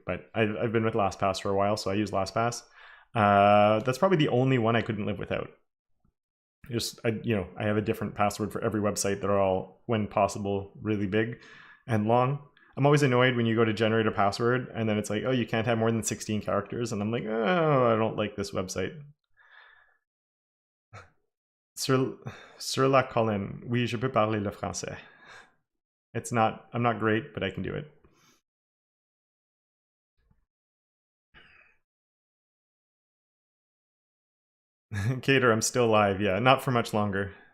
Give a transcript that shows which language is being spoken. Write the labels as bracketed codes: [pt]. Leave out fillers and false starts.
[en] But I've been with LastPass for a while, so I use LastPass. That's probably the only one I couldn't live without. I have a different password for every website that are all, when possible, really big and long. I'm always annoyed when you go to generate a password and then it's like, oh, you can't have more than 16 characters. And I'm like, oh, I don't like this website. [fr] Sur la colline, oui, je peux parler le français. [en] I'm not great, but I can do it. Cater, I'm still live. Yeah, not for much longer.